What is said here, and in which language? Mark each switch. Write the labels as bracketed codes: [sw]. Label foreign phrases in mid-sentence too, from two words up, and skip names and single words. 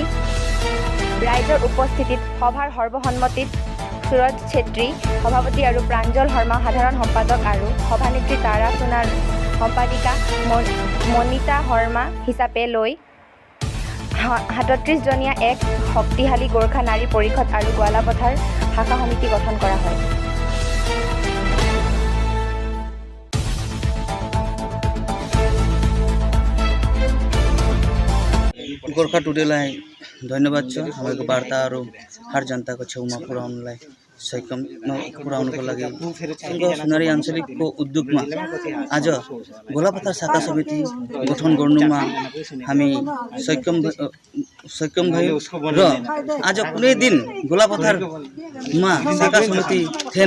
[as] ৰাইজৰ উপস্থিতিত সভাৰ সৰ্বসন্মতিত সুৰজ ছেত্ৰী সভাপতি আৰু প্ৰাঞ্জল শৰ্মা সাধাৰণ সম্পাদক আৰু সভানেত্ৰী তাৰা সোণাৰ সম্পাদিকা মনিতা শৰ্মা হিচাপে লৈ 37জনীয়া এক শক্তিশালী গোৰ্খা নাৰী পৰিষদ আৰু গোৱালাপথাৰ শাখা সমিতি গঠন কৰা হয়। [ne] गोर्खा टुडेलाई धन्यवाद छ हाम्रो वार्ता और हर जनता को छेउमा पुर्याउनलाई सक्षम पुर्याउनको लागि सोनारी आञ्चलिकको उद्योगमा आज गोलापथार शाखा समिति गठन गर्नुमा हामी सक्षम भयौँ र आज कुनै दिन गोलापथारमा शाखा समिति थिएन।